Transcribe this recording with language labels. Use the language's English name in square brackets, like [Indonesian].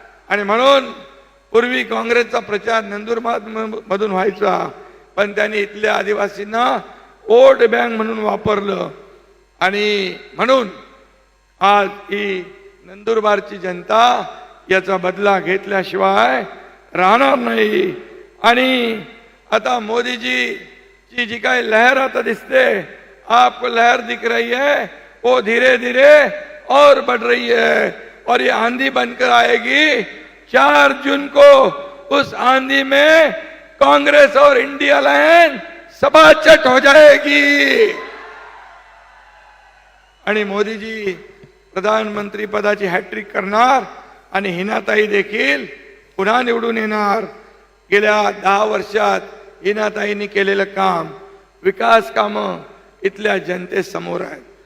[Marathi] आणि म्हणून पूर्वी काँग्रेसचा प्रचार नंदुरबार मधून व्हायचा, पण त्यांनी इथल्या आदिवासींना वोट बँक म्हणून वापरलं. आणि म्हणून आज ही नंदुरबारची जनता याचा बदला घेतल्याशिवाय राहणार नाही. आणि आता मोदीजी जी काय लहर आता दिसते, [Hindi] आपको लहर दिख रही है, वो धीरे धीरे और बढ़ रही है और ये आंधी बनकर आएगी. 4 जून को उस आंधी में कांग्रेस और इंडिया लाइन सपाचट हो जाएगी. [Marathi] आणि मोदीजी प्रधानमंत्री पदाची हॅट्रिक करणार आणि हिनाताई देखील पुन्हा निवडून येणार. गेल्या 10 वर्षात हिनाताईंनी केलेलं काम, विकास कामं इथल्या जनतेसमोर आहेत.